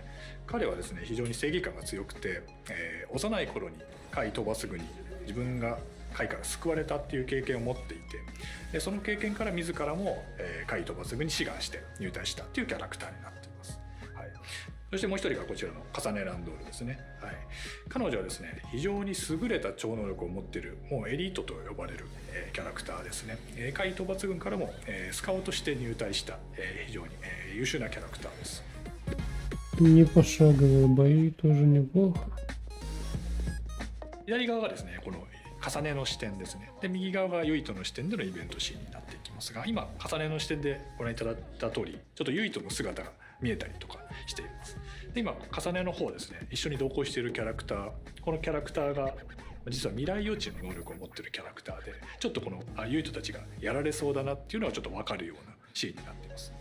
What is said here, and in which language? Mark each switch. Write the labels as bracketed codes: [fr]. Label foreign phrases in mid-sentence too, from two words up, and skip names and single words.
[ja] 彼はですね非常に正義感が強くて、幼い頃に怪飛ばすぐに自分が怪から救われたっていう経験を持っていて、でその経験から自らも怪飛ばすぐに志願して入隊したっていうキャラクターになっています。そしてもう一人がこちらのカサネランドールですね。彼女はですね非常に優れた超能力を持っているもうエリートと呼ばれるキャラクターですね。怪討伐軍からもスカウトして入隊した非常に優秀なキャラクターです。 [ru] Непошаговые бои тоже неплохо. [ja] 左側がですねこの重ねの視点ですね。で右側がユイトの視点でのイベントシーンになっていきますが、今重ねの視点でご覧いただいた通りちょっとユイトの姿が見えたりとかしています。で今重ねの方ですね、一緒に同行しているキャラクター、このキャラクターが実は未来予知の能力を持っているキャラクターで、ちょっとこのユイトたちがやられそうだなっていうのはちょっと分かるようなシーンになっています。